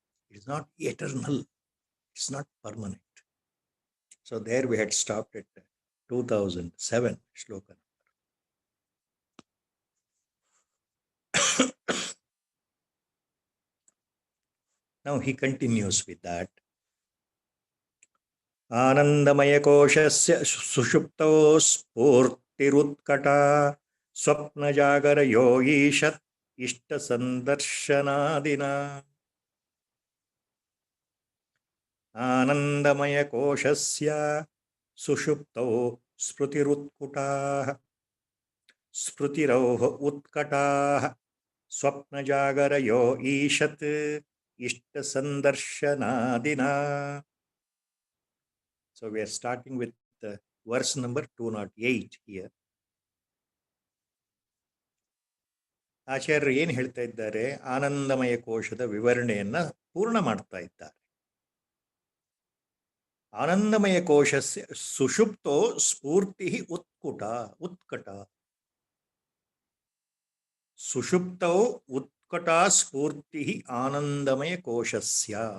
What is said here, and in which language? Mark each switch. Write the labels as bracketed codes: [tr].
[en] It is not eternal. It's not permanent. So there we had stopped at 2007 shloka. Now he continues with that. [sa] आनन्दमयकोशस्य सुषुप्तो स्फूर्तिरुत्कटा स्वप्नजागरयो ईषत् इष्टसन्दर्शनादिना आनन्दमयकोशस्य सुषुप्तौ स्मृतिरुत्कुटाः स्मृतिरोः उत्कटाः स्वप्नजागरयो ईषत् इष्टसन्दर्शनादिना. [en] So we are starting with verse number 208 here. [kn] ಆಚಾರ್ಯರು ಏನು ಹೇಳ್ತಾ ಇದ್ದಾರೆ? ಆನಂದಮಯ ಕೋಶದ ವಿವರಣೆಯನ್ನ ಪೂರ್ಣ ಮಾಡ್ತಾ ಇದ್ದಾರೆ. [sa] ಆನಂದಮಯ ಕೋಶಸ್ಯ ಸುಷುಪ್ತೋ ಸ್ಫೂರ್ತಿ ಉತ್ಕಟ ಸುಷುಪ್ತೋ ಉತ್ಕಟ ಸ್ಫೂರ್ತಿ ಆನಂದಮಯ ಕೋಶಸ್ಯ.